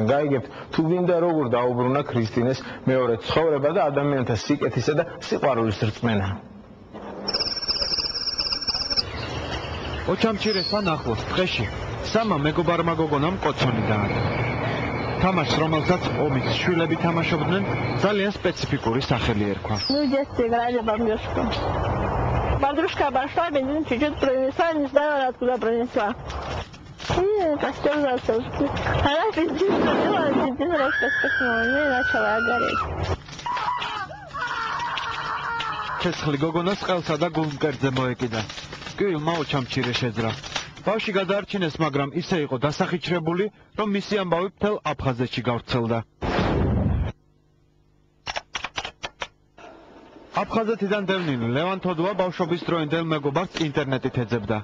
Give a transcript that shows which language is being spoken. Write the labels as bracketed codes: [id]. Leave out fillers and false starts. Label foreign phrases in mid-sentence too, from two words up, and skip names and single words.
[ka] გაიგებთ, თუ ვინდა როგორ დაუბრუნა ქრისტინეს მეორე ცხოვრება და ადამიანთა სიკეთისა და სიყვარულის რწმენა. ოჩამჩირესთან ახლოს დღეში სამა მეგობარმა გოგონამ კოცონი დაადო. თამაშს, რომელსაც ომის შვილები თამაშობდნენ, ძალიან специфიკური სახელი ერქვა. [ru] Ну, в детстве играли бомбёжку. Подружка обошла, бензин чуть-чуть пронесла, не знала, откуда пронесла. И костер зажегся. Она бензин пронесла, бензин раскоснула, ну и начала гореть. [ka] ცეცხლი გოგონას ყელსა და გულმკერდზე მოეკიდა. კივილმა ოჩამჩირე შეძრა. ბავშვი გადაარჩინეს, მაგრამ ისე იყო დასახიჩრებული, რომ მისი ამბავი მთელ აფხაზეთში გავრცელდა. აფხაზეთიდან დევნილი ლევან თოდუა ბავშვობის დროინდელ მეგობარს ინტერნეტით ეძებდა.